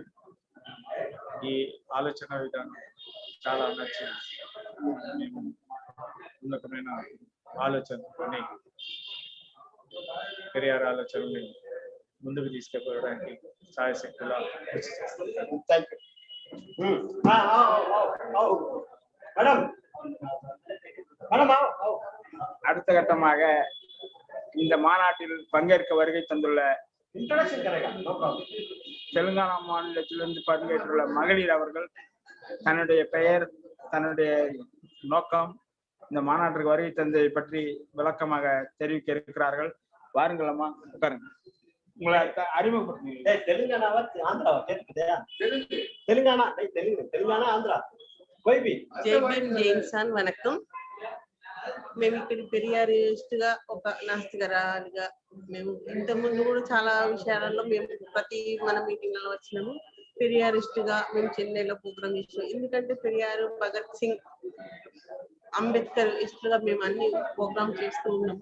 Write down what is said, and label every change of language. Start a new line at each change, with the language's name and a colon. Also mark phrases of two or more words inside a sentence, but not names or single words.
Telugu: ఈ ఆలోచన విధానం చాలా నచ్చి మేము ఉన్నతమైన ఆలోచనతోని పెరియార్ ఆలోచనని ముందుకు తీసుకెళ్ళడానికి సాయశక్తులా కృషి చేస్తాం.
Tamil: அடுத்த கட்டமாக இந்த மாநாட்டில் பங்கேற்க வருகை தந்துள்ள தெலுங்கானா மாநிலத்திலிருந்து பங்கேற்றுள்ள மகளிர் அவர்கள் தன்னுடைய பெயர், தன்னுடைய நோக்கம், இந்த மாநாட்டிற்கு வருகை தந்ததை பற்றி விளக்கமாக தெரிவிக்க இருக்கிறார்கள். வாருங்கள் அம்மா, உட்காருங்க. உங்களை அறிமுகப்படுத்துங்க. தெலுங்கானாவா ஆந்திராவா கேட்குதா? தெலுங்கானா தெலுங்கானா
Telugu: ఆంధ్రా కోయిబి. జై భీమ్, జై ఇన్సాన్. వణకం. మేము ఇక్కడ పెరియారిస్ట్గా ఒక నాస్తికరాలుగా మేము ఇంతకుముందు కూడా చాలా విషయాలలో మేము ప్రతి మన మీటింగ్లలో వచ్చినాము. పెరియారిస్ట్గా మేము చెన్నైలో ప్రోగ్రామ్ చేసినాం. ఎందుకంటే పెరియారు, భగత్ సింగ్, అంబేద్కర్ ఇస్టుగా మేము అన్ని ప్రోగ్రామ్ చేస్తూ ఉన్నాము.